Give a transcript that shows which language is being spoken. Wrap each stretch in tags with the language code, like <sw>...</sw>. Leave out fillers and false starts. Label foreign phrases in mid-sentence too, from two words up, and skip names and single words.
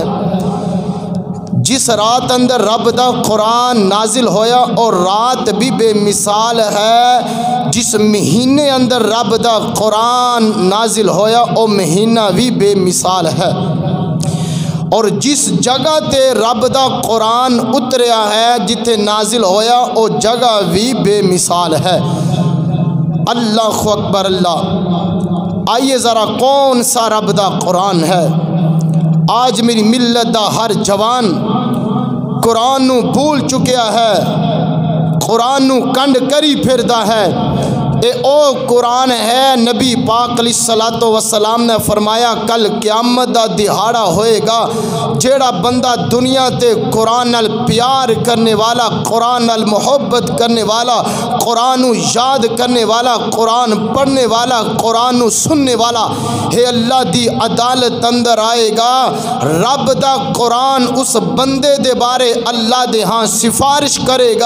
<pa>جس رات اندر رب دا قرآن نازل ہویا اور رات بھی بے مثال ہے، جس مہینے اندر رب دا قرآن نازل ہویا او مہینہ بھی بے مثال ہے، اور جس جگہ تے رب دا قرآن اتریا ہے جتے نازل ہویا او جگہ بھی بے مثال ہے۔</pa> <ar>اللہ اکبر اللہ۔</ar> <pa>آئیے ذرا کون سا رب دا قرآن ہے؟ آج میری ملت دا ہر جوان قرآن نو بھول چکیا ہے، قرآن نو کنڈ کری پھردا ہے۔ اے او قرآن ہے، نبی پاک</pa> <ar>علیہ الصلوۃ والسلام</ar> <pa>نے فرمایا کل قیامت دا دہاڑا ہوئے گا، جیڑا بندہ دنیا تے قرآن نال پیار کرنے والا، قرآن نال محبت کرنے والا، قرآن نو یاد کرنے والا، قرآن پڑھنے والا، قرآن نو سننے والا ہے، اللہ دی عدالت اندر آئے گا۔ رب دا قرآن اس بندے دے بارے اللہ دے ہاں سفارش کرے گا۔</pa>